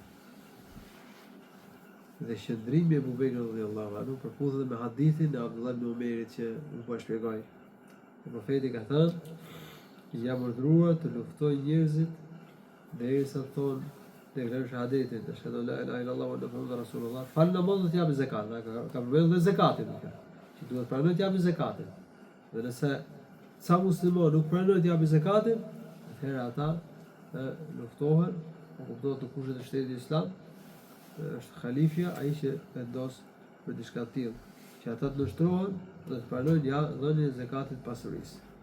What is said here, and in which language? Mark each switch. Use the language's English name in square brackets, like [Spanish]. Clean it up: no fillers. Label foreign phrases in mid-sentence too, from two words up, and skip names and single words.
[Albanian] Dhe shëndrimi e Abu Bekrit [Arabic] رضي الله عنه [Albanian] përputhet me hadithin e Abdullah ibn Umerit që nuk po e shpjegoj. Profeti ka thënë, jam urdhëruar të luftoj njerëzit derisa thonë deklarojnë shahadetin, [Arabic] أشهد أن لا إله إلا الله وأن محمدا رسول الله. [Albanian] Fal namazin të japin zakat, ka përmendur dhe zakatin këtu. Që duhet pranojnë të japin zakatin. Dhe nëse ca muslimanë nuk pranojnë të japin zakatin, atëherë ata luftohen, kuptohet të kushtet e shtetit islam, është khalifja ai që vendos për diçka të tillë, që ata të nështrohen dhe të pranojnë dhënien e zakatit pasurisë.